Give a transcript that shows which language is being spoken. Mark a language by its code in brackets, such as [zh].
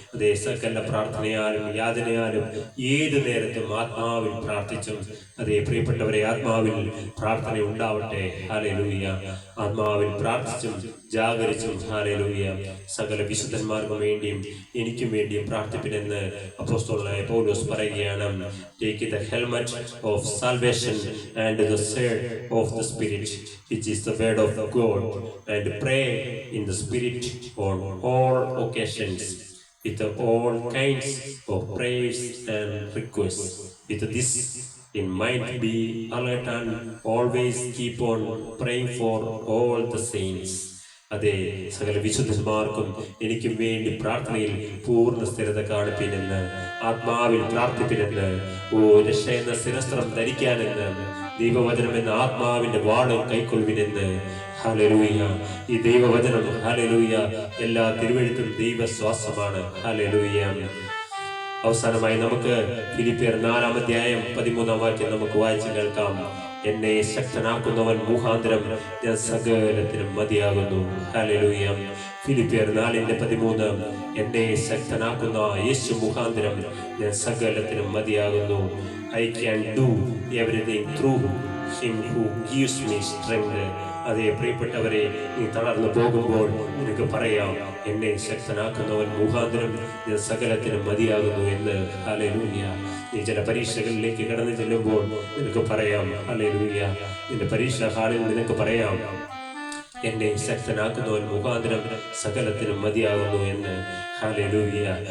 [ml] അതേ, സകല പ്രാർത്ഥനയാലും യാതനയാലും ഏത് നേരത്തും ആത്മാവിൽ പ്രാർത്ഥിച്ചും. അതേ പ്രിയപ്പെട്ടവരെ, ആത്മാവിൽ പ്രാർത്ഥന ഉണ്ടാവട്ടെ. ഹല്ലേലൂയ. ആത്മാവിൽ പ്രാർത്ഥിച്ചും ജാഗരിച്ചും. ഹല്ലേലൂയ. സകല വിശുദ്ധന്മാർക്കും വേണ്ടിയും എനിക്കും വേണ്ടിയും പ്രാർത്ഥിപ്പിനെന്ന് അപ്പോസ്തലനായ പൗലോസ് പറയുകയാണ്. [en] Take the helmet of salvation and the sword of the Spirit, which is the word of God, and pray in the Spirit on all occasions with all kinds of prayers and requests. With this in mind, be alert and always keep on praying for all the saints. [ml] അതെ, സകല വിശുദ്ധന്മാർക്കും എനിക്കും വേണ്ടി പ്രാർത്ഥനയിൽ പൂർണ്ണ സ്ഥിരത കാണിപ്പിനെന്ന്, ആത്മാവിൽ പ്രാർത്ഥിപ്പിനെന്ന്, രക്ഷ എന്ന ശിരസ്ത്രം ധരിക്കാനെന്ന്, ദൈവവചനം എന്ന ആത്മാവിന്റെ വാളും കൈക്കൊള്ളുവിനെന്ന്. ഹല്ലേലൂയ. ഈ ദൈവവചനം, ഹല്ലേലൂയ, എല്ലാ തിരുവെഴുത്തും ദൈവശ്വാസമാണ്. ഹല്ലേലൂയ. അവസാനമായി നമുക്ക് ഫിലിപ്പിയർ 4-ാം അധ്യായം 13-ാം വാക്യം നമുക്ക് വായിച്ച് കേൾക്കാം. എന്നെ ശക്തനാക്കുന്നവൻ മുഖാന്തരം ഞാൻ സകലത്തിനും മതിയാകുന്നു. ഹല്ലേലൂയ. ഫിലിപ്പിയർ 4:13. എന്നെ ശക്തനാക്കുന്ന യേശു മുഖാന്തരം ഞാൻ സകലത്തിനും മതിയാകുന്നു. [en] I can do everything through him who gives me strength. [ml] അതേ പ്രിയപ്പെട്ടവരെ, നീ തളർന്നു പോകുമ്പോൾ നിനക്ക് പറയാം, എന്നെ ശക്തനാക്കുന്നവൻ മുഖാന്തരം ഞാൻ സകലത്തിനും മതിയാകുന്നു എന്ന്. ഹല്ലേലൂയ. നീ ചില പരീക്ഷകളിലേക്ക് കടന്നു ചെല്ലുമ്പോൾ നിനക്ക് പറയാം, ഹല്ലേലൂയ, നിന്റെ പരീക്ഷാ ഹാളിൽ നിനക്ക് പറയാം, എന്നെ ശക്തനാക്കുന്നവൻ മുഖാന്തരം സകലത്തിനും മതിയാകുന്നു എന്ന്. ഹല്ലേലൂയ.